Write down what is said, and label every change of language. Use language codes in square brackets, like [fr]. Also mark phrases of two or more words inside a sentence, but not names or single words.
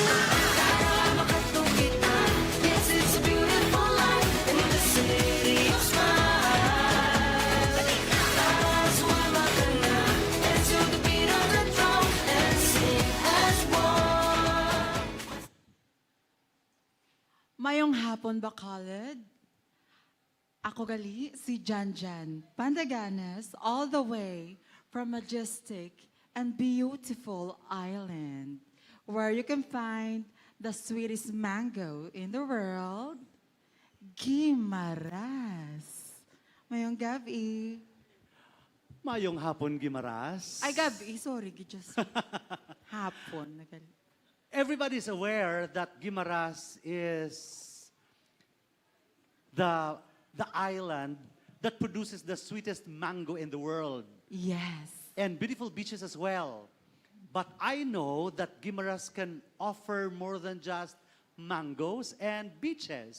[en] Yes, it's a beautiful life in the city of smiles. Let's to the beat of the drum and sing as one. [hil] Mayong hapon, Bacolod. Ako gali si Janjan Pandaganas, [en] all the way from majestic and beautiful island, where you can find the sweetest mango in the world, Guimaras. [hil] Mayong gabi. Mayong hapon, Gimaras. Ay, gabi. [en] Sorry, just hapon. Everybody's aware that Guimaras is the island that produces the sweetest mango in the world. Yes. And beautiful beaches as well. But I know that Guimaras can offer more than just mangoes and beaches.